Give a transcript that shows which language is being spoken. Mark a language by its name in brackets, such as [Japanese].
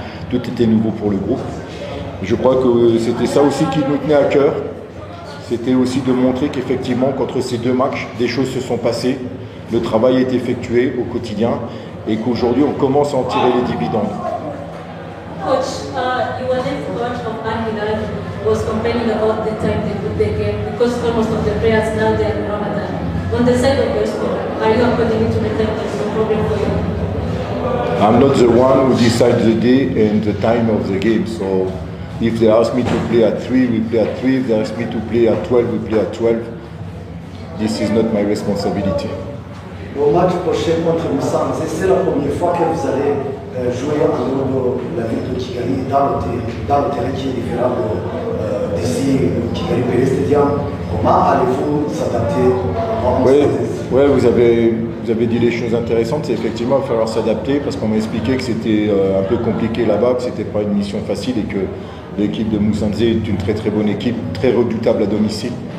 [French] Tout était nouveau pour le groupe. Je crois que c'était ça aussi qui nous tenait à cœur, c'était aussi de montrer qu'effectivement, qu'entre ces deux matchs, des choses se sont passées, le travail est effectué au quotidien et qu'aujourd'hui, on commence à en tirer les dividendes. [English] Coach, you were the coach of Al Hilal was complaining about the time they put the game because almost of the players now they are in Ramadan. On the side of your sport, are you according to the time that's no problem for you? I'm not the one who decides the day and the time of the game. So if they ask me to play at 3, we play at 3. If they ask me to play at 12, we play at 12. This is not my responsibility. [French] Au match prochain contre Musanze, c'est la première fois que vous allez jouer en dehors de la ville de Kigali, dans le terrain qui est différent d'ici, Kigali Pele Stadium. Comment allez-vous s'adapter Oui, vous avez dit les choses intéressantes. C'est effectivement, il va falloir s'adapter parce qu'on m'a expliqué que c'était un peu compliqué là-bas, que c'était pas une mission facile et que l'équipe de Musanze est une très très bonne équipe, très redoutable à domicile.